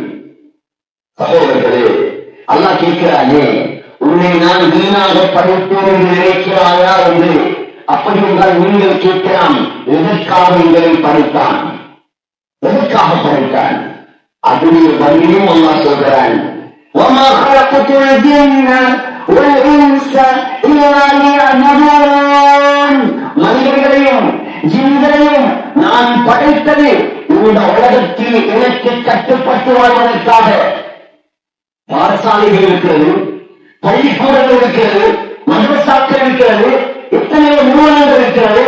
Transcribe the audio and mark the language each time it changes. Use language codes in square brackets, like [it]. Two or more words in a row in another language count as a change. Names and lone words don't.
[ta] சகோதரர்களே, அல்லாஹ் கேட்கிறானே, உன்னை நான் வீணாக படைத்தேன் என்று நினைக்கிறாயா என்று. அப்படி என்றால் நீங்கள் கேட்கலாம், எதற்காக எங்களை படைத்தான்? எதற்காக படைத்தான்? அதுவே பதிலும் அல்லாஹ் சொல்கிறான், [ar] وَمَا خَلَقْتُ الْجِنَّ وَالْإِنسَ إِلَّا لِيَعْبُدُونَ. [ta] மனிதர்களையும் ஜின்களையும் நான் படைத்தது இந்த உலகத்தில் எனக்கு கட்டுப்பட்டு வாழ்வதற்காக. பாடசாலைகள் இருக்கிறது, பள்ளிக்கூடங்கள் இருக்கிறது, மதரசாக்கள் இருக்கிறது, எத்தனையோ நிறுவனங்கள் இருக்கிறது.